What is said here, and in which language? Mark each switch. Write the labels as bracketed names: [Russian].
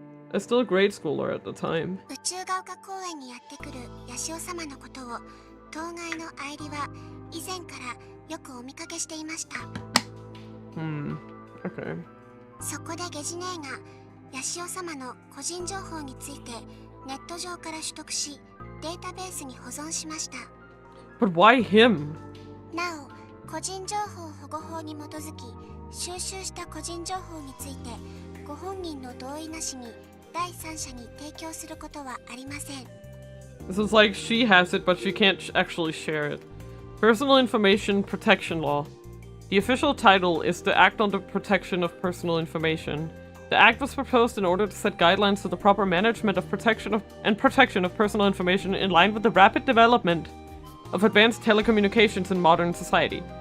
[English] I was still a grade schooler at the time. [Japanese] 宇宙が丘公園にやってくるヤシオ様のことを当該の ID は以前からよくお見かけしていました。 [English] Okay. [Japanese] そこでゲジネーがヤシオ様の個人情報についてネット上から取得しデータベースに保存しました。 [English] But why him? [Japanese] なお、個人情報保護法に基づき収集した個人情報についてご本人の同意なしに第三者に提供することはありません。 [English] This is like she has it, but she can't actually share it. Personal Information Protection Law. The official title is the Act on the Protection of Personal Information. The act was proposed in order to set guidelines for the proper management of protection of personal information in line with the rapid development of advanced telecommunications in modern society.